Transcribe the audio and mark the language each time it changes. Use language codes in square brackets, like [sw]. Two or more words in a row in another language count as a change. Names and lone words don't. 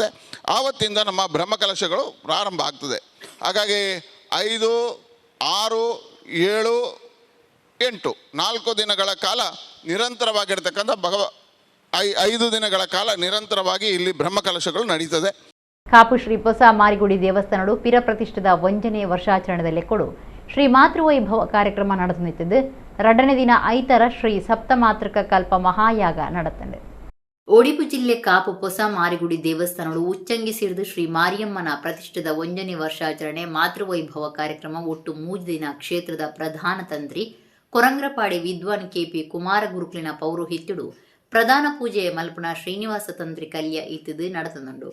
[kn] ಆವತ್ತಿಂದ ನಮ್ಮ ಬ್ರಹ್ಮಕಲಶಗಳು ಪ್ರಾರಂಭ ಆಗ್ತದೆ. ಹಾಗಾಗಿ 5, 6, 7, 8 4 ದಿನಗಳ ಕಾಲ ನಿರಂತರವಾಗಿರ್ತಕ್ಕಂಥ 5 ದಿನಗಳ ಕಾಲ ನಿರಂತರವಾಗಿ ಇಲ್ಲಿ ಬ್ರಹ್ಮಕಲಶಗಳು ನಡೀತದೆ. [tcy] ಕಾಪು ಶ್ರೀ ಹೊಸ ಮಾರಿಗುಡಿ ದೇವಸ್ಥಾನಡು ಪಿರ ಪ್ರತಿಷ್ಠಿತ 1ನೇ ವರ್ಷಾಚರಣೆಯಲ್ಲಿ ಕೊಡು ಶ್ರೀ ಮಾತೃವೈಭವ [kn] ಕಾರ್ಯಕ್ರಮ ನಡೆಸುತ್ತಿದ್ದು [tcy] 2ನೇ ದಿನ 5ರ ಶ್ರೀ ಸಪ್ತಮಾತೃಕ ಕಲ್ಪ ಮಹಾಯಾಗ ನಡೆತಂದೆ. ಒಡಿಪು ಜಿಲ್ಲೆ ಕಾಪು ಹೊಸ ಮಾರಿಗುಡಿ ದೇವಸ್ಥಾನಗಳು ಉಚ್ಚಂಗಿ ಸೇರಿದು ಶ್ರೀ ಮಾರಿಯಮ್ಮನ ಪ್ರತಿಷ್ಠಿತ 1ನೇ ವರ್ಷಾಚರಣೆ ಮಾತೃವೈಭವ ಕಾರ್ಯಕ್ರಮ ಒಟ್ಟು 3 ದಿನ ಕ್ಷೇತ್ರದ ಪ್ರಧಾನ ತಂತ್ರಿ ಕೊರಂಗ್ರಪಾಡಿ ವಿದ್ವಾನ್ ಕೆಪಿ ಕುಮಾರ ಗುರುಕುಲಿನ ಪೌರೋಹಿತ್ಯಡು ಪ್ರಧಾನ ಪೂಜೆ ಮಲ್ಪನ ಶ್ರೀನಿವಾಸ ತಂತ್ರಿ ಕಲ್ಯ ಇತ್ತಿದ್ದು ನಡೆತಂದುಂಡು.